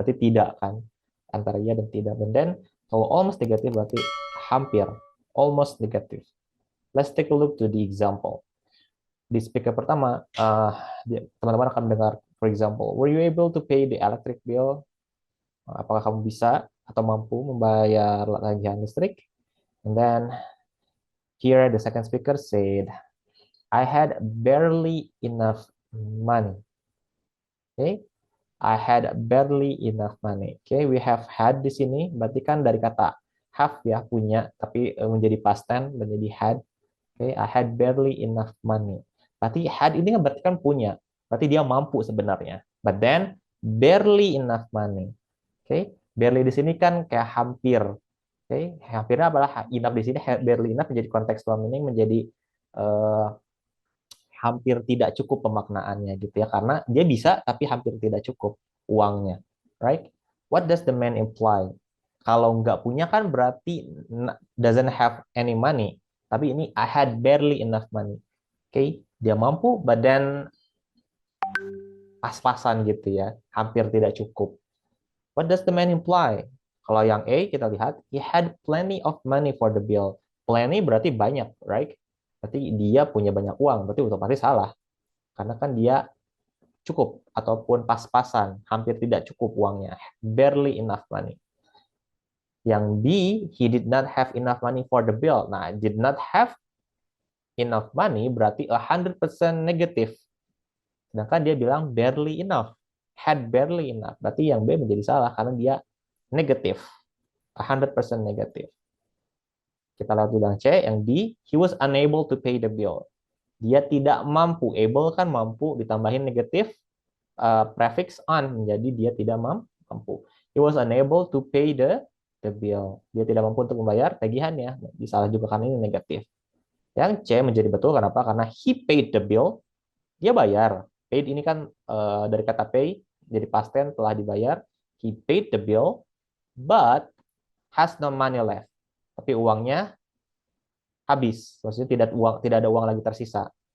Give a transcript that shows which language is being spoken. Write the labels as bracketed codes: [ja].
[id] Berarti tidak kan, antara ya dan tidak. Dan then kalau almost negatif berarti hampir, almost negative. [en] Let's take a look to the example. [id] Di speaker pertama, teman-teman akan mendengar, [en] for example, were you able to pay the electric bill? [id] Apakah kamu bisa atau mampu membayar tagihan listrik? [en] And then here the second speaker said, I had barely enough money. Okay, I had barely enough money. Okay, we have had [id] di sini, berarti kan dari kata have ya, punya, tapi menjadi past tense menjadi had. [en] Okay, I had barely enough money. [id] Berarti had ini kan berarti kan punya, berarti dia mampu sebenarnya. [en] But then barely enough money. [id] Okay, barely di sini kan kayak hampir. Okay, hampirnya adalah enough di sini, barely enough menjadi contextual meaning, menjadi uh, hampir tidak cukup pemaknaannya gitu ya, karena dia bisa tapi hampir tidak cukup uangnya, right? [en] What does the man imply? [id] Kalau nggak punya kan berarti [en] doesn't have any money, [id] tapi ini [en] I had barely enough money. [id] Okay, dia mampu [en] but then [id] pas-pasan gitu ya, hampir tidak cukup. [en] What does the man imply? [id] Kalau yang A kita lihat, [en] he had plenty of money for the bill. [id] Plenty berarti banyak, right? Berarti dia punya banyak uang, berarti otomatis salah. Karena kan dia cukup ataupun pas-pasan, hampir tidak cukup uangnya. [en] Barely enough money. Yang B, he did not have enough money for the bill. Nah, did not have enough money [id] berarti 100% negatif. Sedangkan dia bilang [en] barely enough. Had barely enough. [id] Berarti yang B menjadi salah karena dia negatif. 100% negatif. Kita lihat dulu yang C, yang D, [en] he was unable to pay the bill. [id] Dia tidak mampu. Able kan mampu, ditambahin negatif, prefix on, menjadi dia tidak mampu. [en] He was unable to pay the bill. [id] Dia tidak mampu untuk membayar tagihannya. Disalah juga karena ini negatif. Yang C menjadi betul, kenapa? Karena [en] he paid the bill. [id] Dia bayar. Paid ini kan dari kata pay, jadi past tense, telah dibayar. [en] He paid the bill, but has no money left. [id] Tapi uangnya habis. Maksudnya tidak ada uang lagi tersisa.